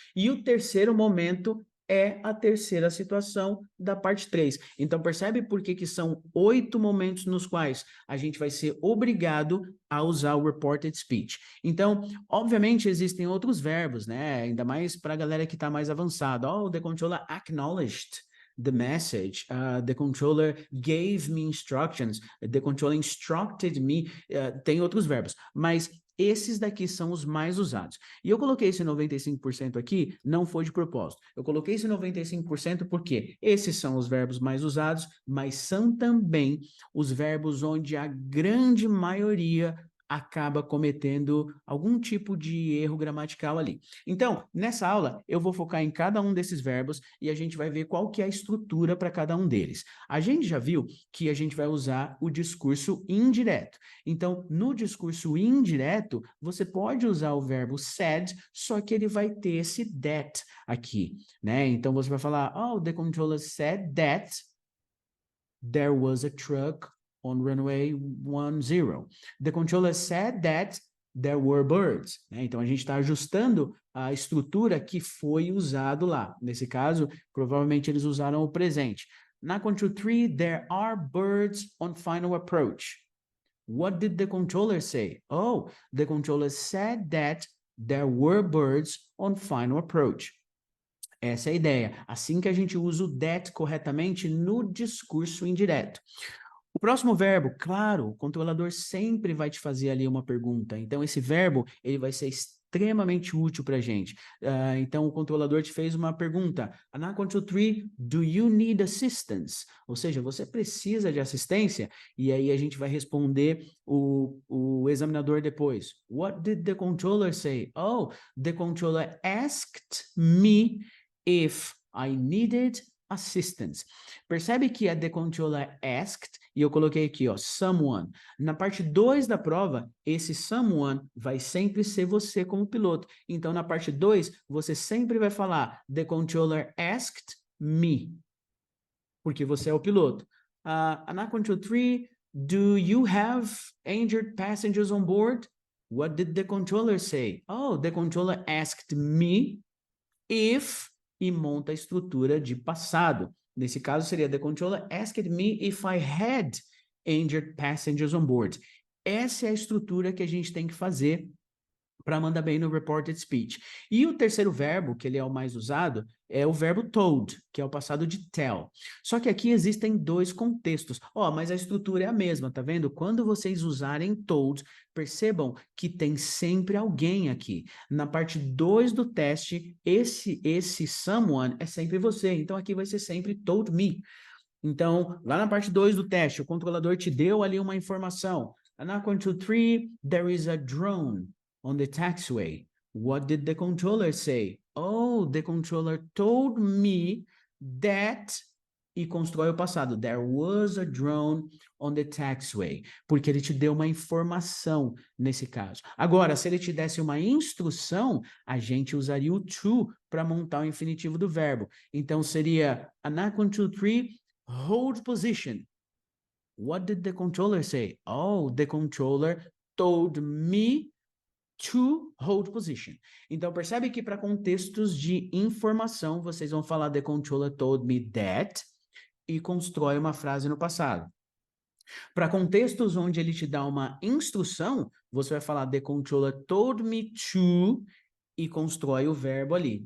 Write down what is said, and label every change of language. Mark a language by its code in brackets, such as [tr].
[pt] E o terceiro momento é a terceira situação da parte 3. Então, percebe por que são 8 momentos nos quais a gente vai ser obrigado a usar o reported speech. Então, obviamente, existem outros verbos, né? Ainda mais para a galera que está mais avançada. [en] Oh, the controller acknowledged the message. The controller gave me instructions. The controller instructed me. [pt] Tem outros verbos, mas esses daqui são os mais usados. E eu coloquei esse 95% aqui, não foi de propósito. Eu coloquei esse 95% porque esses são os verbos mais usados, mas são também os verbos onde a grande maioria acaba cometendo algum tipo de erro gramatical ali. Então, nessa aula, eu vou focar em cada um desses verbos e a gente vai ver qual que é a estrutura para cada um deles. A gente já viu que a gente vai usar o discurso indireto. Então, no discurso indireto, você pode usar o verbo said, só que ele vai ter esse that aqui, né? Então, você vai falar, oh, [en] the controller said that there was a truck on runway 10. The controller said that there were birds. [pt] Né? Então, a gente está ajustando a estrutura que foi usado lá. Nesse caso, provavelmente eles usaram o presente. [en] Na control 3, there are birds on final approach. What did the controller say? Oh, the controller said that there were birds on final approach. [pt] Essa é a ideia. Assim que a gente usa o that corretamente no discurso indireto. O próximo verbo, claro, o controlador sempre vai te fazer ali uma pergunta. Então, esse verbo, ele vai ser extremamente útil para a gente. Então, o controlador te fez uma pergunta. [en] Na control 3, do you need assistance? [pt] Ou seja, você precisa de assistência? E aí a gente vai responder o examinador depois. [en] What did the controller say? Oh, the controller asked me if I needed assistance. [pt] Percebe que a [en] the controller asked, [pt] e eu coloquei aqui, ó, someone. Na parte 2 da prova, esse someone vai sempre ser você como piloto. Então, na parte 2, você sempre vai falar [en] the controller asked me, [pt] porque você é o piloto. [en] Na control 3, do you have injured passengers on board? What did the controller say? Oh, the controller asked me if, [pt] e monta a estrutura de passado. Nesse caso, seria [en] the controller asked me if I had injured passengers on board. [pt] Essa é a estrutura que a gente tem que fazer para mandar bem no reported speech. E o terceiro verbo, que ele é o mais usado, é o verbo told, que é o passado de tell. Só que aqui existem 2 contextos. Mas a estrutura é a mesma, tá vendo? Quando vocês usarem told, percebam que tem sempre alguém aqui. Na parte 2 do teste, esse someone é sempre você. Então, aqui vai ser sempre told me. Então, lá na parte 2 do teste, o controlador te deu ali uma informação. [en] Na control 3, there is a drone on the taxiway. What did the controller say? Oh, the controller told me that, [pt] e constrói o passado. [en] There was a drone on the taxiway. [pt] Porque ele te deu uma informação nesse caso. Agora, se ele te desse uma instrução, a gente usaria o to para montar o infinitivo do verbo. Então, seria, na [en] control 3, hold position. What did the controller say? Oh, the controller told me to hold position. [pt] Então, percebe que para contextos de informação, vocês vão falar [en] the controller told me that [pt] e constrói uma frase no passado. Para contextos onde ele te dá uma instrução, você vai falar [en] the controller told me to [pt] e constrói o verbo ali.